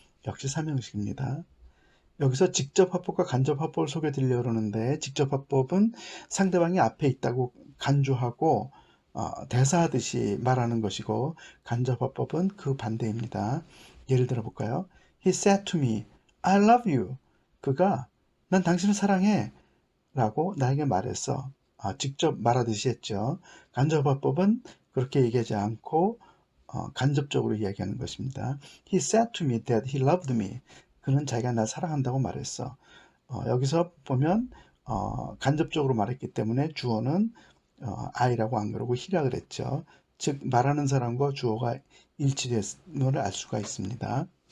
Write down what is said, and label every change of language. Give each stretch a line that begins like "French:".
Korean: 역시 3형식입니다. 여기서 직접 화법과 간접 화법을 소개드리려고 그러는데 직접 화법은 상대방이 앞에 있다고 간주하고 대사하듯이 말하는 것이고 간접 화법은 그 반대입니다. 예를 들어 볼까요?
English: He said to me, I love you.
Korean: 그가 난 당신을 사랑해 라고 나에게 말했어. 직접 말하듯이 했죠. 간접 화법은 그렇게 얘기하지 않고 간접적으로 이야기하는 것입니다.
English: He said to me that he loved me.
Korean: 그는 자기가 날 사랑한다고 말했어. 여기서 보면 간접적으로 말했기 때문에 주어는 I라고 안 그러고 he라 그랬죠. 즉 말하는 사람과 주어가 일치됨을 알 수가 있습니다.